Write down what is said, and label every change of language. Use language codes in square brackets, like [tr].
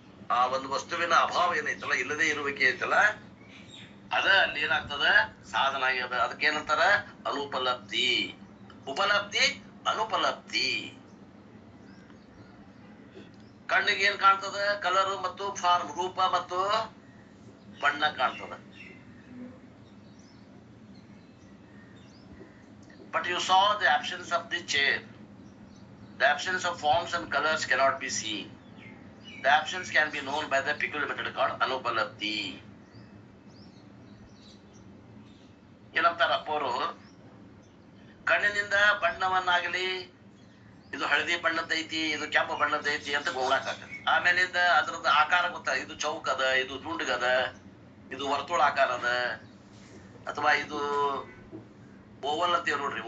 [kn] ಆ ಒಂದು ವಸ್ತುವಿನ ಅಭಾವ ಏನೈತಲ್ಲ, ಇಲ್ಲದೆ ಇರುವಿಕೆ ಐತಲ್ಲ, ಅದ ಅಲ್ಲಿ ಏನಾಗ್ತದ, ಸಾಧನ ಆಗ್ಯದ. ಅದಕ್ಕೇನಂತಾರ ಅನುಪಲಬ್ಧಿ. ಉಪಲಬ್ಧಿ, ಅನುಪಲಬ್ಧಿ. ಕಣ್ಣಿಗೆ ಏನ್ ಕಾಣ್ತದ, ಕಲರ್ ಮತ್ತು ಫಾರ್ಮ್, ರೂಪ ಮತ್ತು ಬಣ್ಣ ಕಾಣ್ತದ. [en] But you saw the absence of the chair. The absence of forms and colors cannot be seen. The absence can be known by the peculiar method called anupalabdhi. [kn] ಏನಂತಾರ ಅಪ್ಪವರು, ಕಣ್ಣಿನಿಂದ ಬಣ್ಣವನ್ನಾಗಲಿ, ಇದು ಹಳದಿ ಬಣ್ಣದೈತಿ, ಇದು ಕೆಂಪು ಬಣ್ಣದೈತಿ ಅಂತ ಗೋಳಾಕತ್ತೆ. ಆಮೇಲಿಂದ ಅದ್ರದ್ದು ಆಕಾರ ಗೊತ್ತ, ಇದು ಚೌಕ್ ಅದ, ಇದು ದುಂಡಗದ, ಇದು ವರ್ತುಳ ಆಕಾರ ಅದ, ಅಥವಾ ಇದು ಓವಲ್ ಅಂತೀವ್ ನೋಡ್ರಿ.